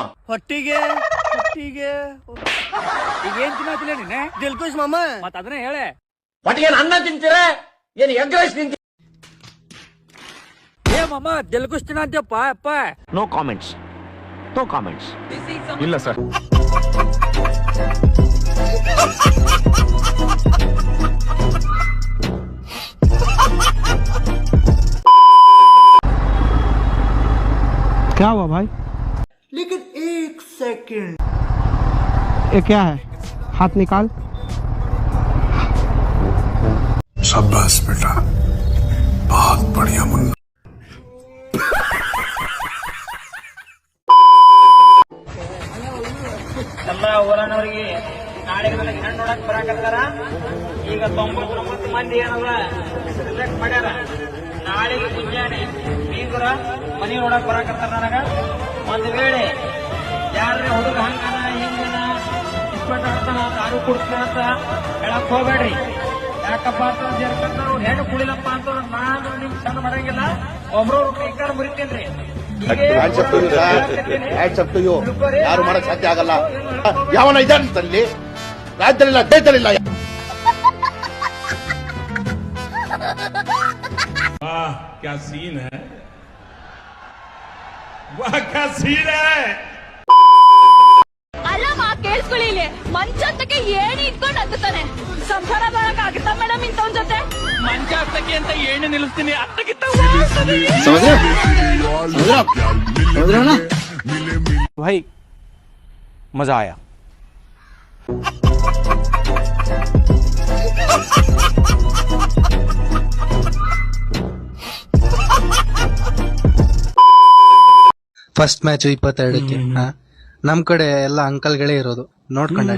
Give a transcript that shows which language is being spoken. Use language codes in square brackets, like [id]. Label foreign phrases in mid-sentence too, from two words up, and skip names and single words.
[kn] ಹೊಟ್ಟಿಗೆ ಹೊಟ್ಟಿಗೆ ಈಗ ಏನ್ ತಿನ್ನತಿಲ್ಲ ನೀನೆ? ದಿಲ್ಕುಶ್ ಮಾಮ ಮತ್ ಅದನ್ನ ಹೇಳೆ. ಹೊಟ್ಟಿಗೆ ಅನ್ನ ತಿಂತೀರ ಏನ್ [en] egg rice [kn] ತಿಂತೀರ? ಏ ಮಾಮ ದಿಲ್ಕುಶ್ ತಿನ್ನಂತಪ್ಪ ಅಪ್ಪ. [en] No comments, no comments. [kn] ಇಲ್ಲ ಸರ್. [hi] क्या हुआ भाई? लेकिन एक सेकंड, ये क्या है? हाथ निकाल. शाबाश बेटा, बहुत बढ़िया मुन्ना. [kn] ಎಲ್ಲ ಊರನವರಿಗೆ ನಾಳೆ ಹೆಣ್ಣು ನೋಡಕ್ ಬರಾಕತ್ತಾರ. ಈಗ 99 ಮಂದಿ ಏನದ ಸೆಲೆಕ್ಟ್ ಮಾಡ್ಯಾರ. ನಾಳೆಗೆ ಮುಂಜಾನೆ ಬೀಗರ ಮನಿ ನೋಡಕ್ ಬರಾಕತ್ತಾರ. ನನಗ ಒಂದ್ ವೇಳೆ ಯಾರೇ ಹುಡುಗ ಹಂಗನ ಹಿಂಗನ ಇಸ್ಪೆಟ್ ಆಡ್ತಾನ ತಾನು ಕುಡ್ತಾನ ಅಂತ ಹೇಳಕ್ ಹೋಗ್ಬೇಡ್ರಿ. ಯಾಕಪ್ಪ ಅಂತ ಹೆಣ್ಣು ಕುಡಿಲಪ್ಪ ಅಂತ ನಾನು ನಿಮ್ ಸಣ್ಣ ಮಾಡಂಗಿಲ್ಲ. ಒಬ್ರವ್ರು ಕೈಕಾರ ಮುರಿತೇನ್ರಿ. ಯಾರು ಮಾಡಕ್ ಸಾಧ್ಯ ಆಗಲ್ಲ. ಯಾವನ ಇದಲ್ಲಿ ರಾಜ್ಯದಲ್ಲಿಲ್ಲ, ದೇಶದಲ್ಲಿಲ್ಲ. [hi] वाह क्या सीन है, वाह क्या सीन है. [kn] ಅಲ್ಲಮ್ಮ ಕೇಳಿಸ್ಕೊಳ್ಳಿ, ಮಂಚ ಹತ್ತಕ್ಕೆ ಏಣಿ ಇಟ್ಕೊಂಡು ಹತ್ತಾನೆ. ಸಂಸಾರ ಬರಕ್ಕಾಗುತ್ತಾ ಮೇಡಮ್ ಇಂಥವನ್ ಜೊತೆ? ಮಂಚ ಹತ್ತಕ್ಕೆ ಅಂತ ಏಣಿ ನಿಲ್ಲಿಸ್ತೀನಿ. ಹತ್ತಕ್ಕಿಂತ [hi] भाई मजा आया. [en] first match [kn] 22ಕ್ಕೆ. ನಮ್ ಕಡೆ ಎಲ್ಲ ಅಂಕಲ್ಗಳೇ ಇರೋದು, ನೋಡ್ಕೊಂಡಿ.